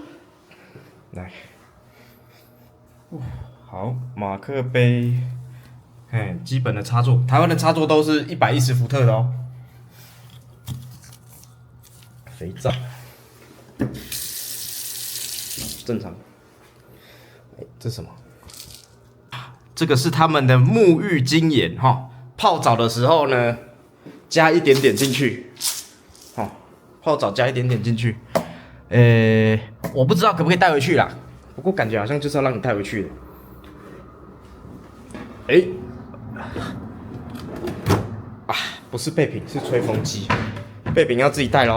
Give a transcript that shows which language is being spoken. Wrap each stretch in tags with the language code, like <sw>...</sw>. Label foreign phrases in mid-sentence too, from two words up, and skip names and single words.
<zh>來，好，馬克杯，基本的插座，台灣的插座都是110伏特的哦。肥皂，正常。這是什麼？這個是他們的沐浴精鹽哈，泡澡的時候呢，加一點點進去，泡澡加一點點進去。我不知道可不可以帶回去啦，不過感覺好像就是要讓你帶回去的。不是備品，是吹風機，備品要自己帶咯。</zh>